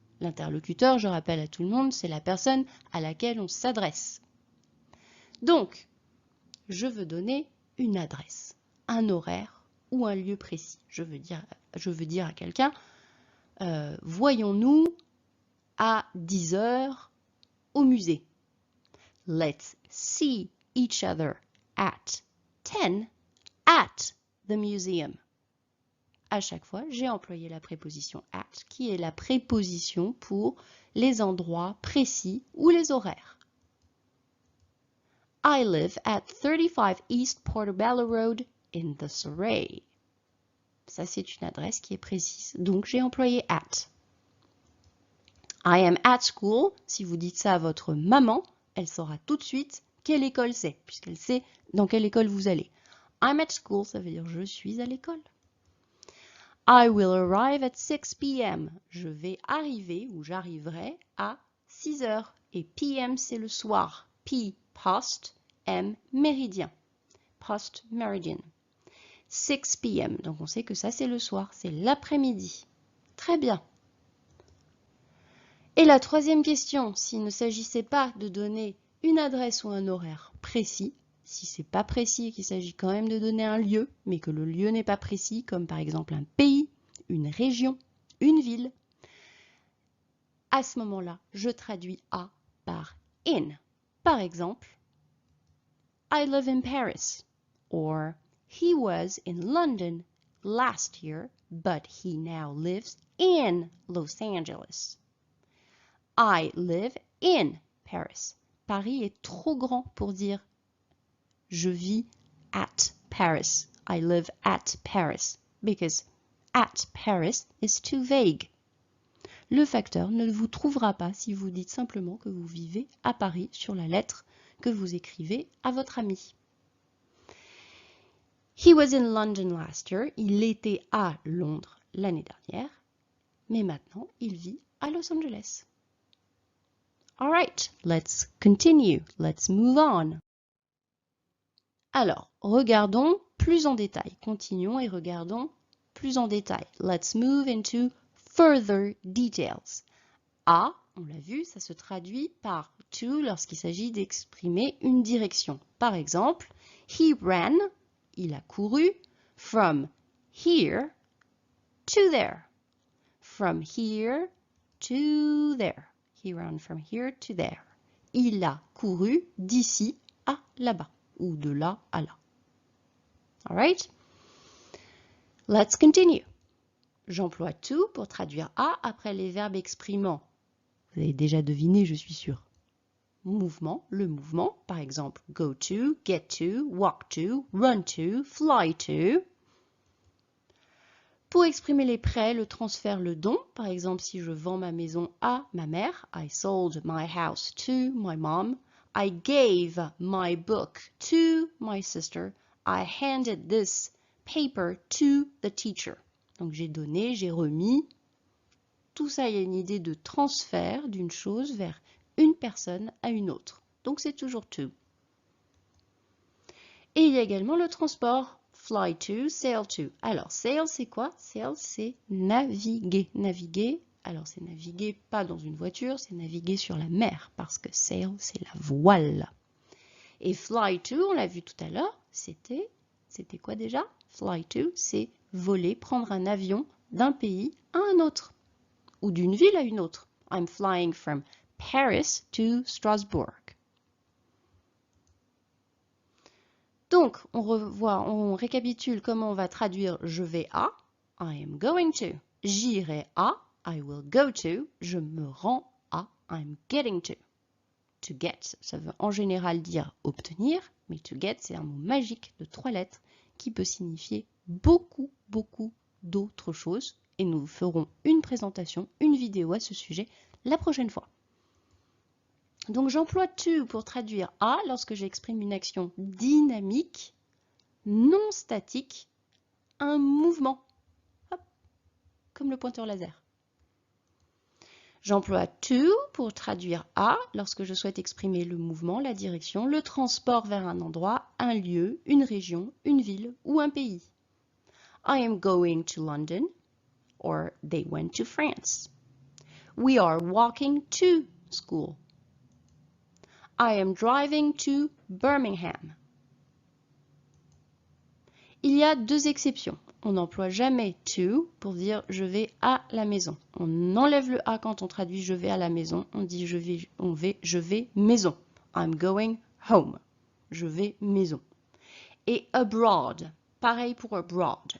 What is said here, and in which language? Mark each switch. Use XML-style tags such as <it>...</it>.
<fr>L'interlocuteur, je rappelle à tout le monde, c'est la personne à laquelle on s'adresse. Donc, je veux donner une adresse, un horaire ou un lieu précis. Je veux dire à quelqu'un, voyons-nous à 10 heures au musée.</fr> <en>Let's see each other at 10 at the museum.</en> <fr>À chaque fois, j'ai employé la préposition at, qui est la préposition pour les endroits précis ou les horaires.</fr> <en>I live at 35 East Portobello Road in the Surrey.</en> <fr>Ça, c'est une adresse qui est précise, donc j'ai employé at.</fr> <en>I am at school.</en> <fr>Si vous dites ça à votre maman, elle saura tout de suite quelle école c'est, puisqu'elle sait dans quelle école vous allez.</fr> <en>I'm at school,</en> <fr>ça veut dire je suis à l'école.</fr> <en>I will arrive at 6 p.m.</en> <fr>Je vais arriver ou j'arriverai à 6 heures. Et p.m. c'est le soir. P, post, M, méridien.</fr> <en>Post, meridian. 6 p.m.</en> <fr>Donc on sait que ça c'est le soir, c'est l'après-midi. Très bien. Et la troisième question, s'il ne s'agissait pas de donner une adresse ou un horaire précis, si c'est pas précis et qu'il s'agit quand même de donner un lieu, mais que le lieu n'est pas précis, comme par exemple un pays, une région, une ville, à ce moment-là, je traduis à par in. Par exemple,</fr> <en>I live in Paris, or he was in London last year, but he now lives in Los Angeles. I live in Paris.</en> <fr>Paris est trop grand pour dire je vis at Paris.</fr> <en>I live at Paris. Because at Paris is too vague.</en> <fr>Le facteur ne vous trouvera pas si vous dites simplement que vous vivez à Paris sur la lettre que vous écrivez à votre ami. He was in London last year. Il était à Londres l'année dernière. Mais maintenant, il vit à Los Angeles.</fr> <en>All right, let's continue. Let's move on.</en> <fr>Alors, regardons plus en détail. Continuons et regardons plus en détail.</fr> <en>Let's move into further details.</en> <fr>A, on l'a vu, ça se traduit par to lorsqu'il s'agit d'exprimer une direction. Par exemple,</fr> <en>he ran,</en> <fr>il a couru,</fr> <en>from here to there. From here to there. He ran from here to there.</en> <fr>Il a couru d'ici à là-bas. Ou de là à là.</fr> <en>All right? Let's continue.</en> <fr>J'emploie to pour traduire à après les verbes exprimant. Vous avez déjà deviné, je suis sûre. mouvement, le mouvement, par exemple go to, get to, walk to, run to, fly to. Pour exprimer les prêts, le transfert, le don, par exemple si je vends ma maison à ma mère,</fr> <en>I sold my house to my mom. I gave my book to my sister. I handed this paper to the teacher.</en> <fr>Donc j'ai donné, j'ai remis. Tout ça, il y a une idée de transfert d'une chose vers une personne à une autre. Donc c'est toujours to. Et il y a également le transport. Fly to, sail to. Alors, sail, c'est quoi? Sail, c'est naviguer. Naviguer, alors c'est naviguer pas dans une voiture, c'est naviguer sur la mer, parce que sail, c'est la voile. Et fly to, on l'a vu tout à l'heure, c'était quoi déjà? Fly to, c'est voler, prendre un avion d'un pays à un autre, ou d'une ville à une autre.</fr> <en>I'm flying from Paris to Strasbourg.</en> <fr>Donc, on récapitule comment on va traduire je vais à,</fr> <en>I am going to.</en> <fr>J'irai à,</fr> <en>I will go to.</en> <fr>Je me rends à,</fr> <en>I'm getting to.</en> <fr>To get, ça veut en général dire obtenir, mais to get, c'est un mot magique de 3 lettres qui peut signifier beaucoup, beaucoup d'autres choses. Et nous ferons une présentation, une vidéo à ce sujet la prochaine fois. Donc j'emploie to pour traduire à lorsque j'exprime une action dynamique, non statique, un mouvement, hop, comme le pointeur laser. J'emploie to pour traduire à lorsque je souhaite exprimer le mouvement, la direction, le transport vers un endroit, un lieu, une région, une ville ou un pays.</fr> <en>I am going to London, or they went to France. We are walking to school. I am driving to Birmingham.</en> <fr>Il y a 2 exceptions. On n'emploie jamais to pour dire je vais à la maison. On enlève le à quand on traduit je vais à la maison. On dit je vais maison.</fr> <en>I'm going home.</en> <fr>Je vais maison. Et abroad. Pareil pour abroad.</fr>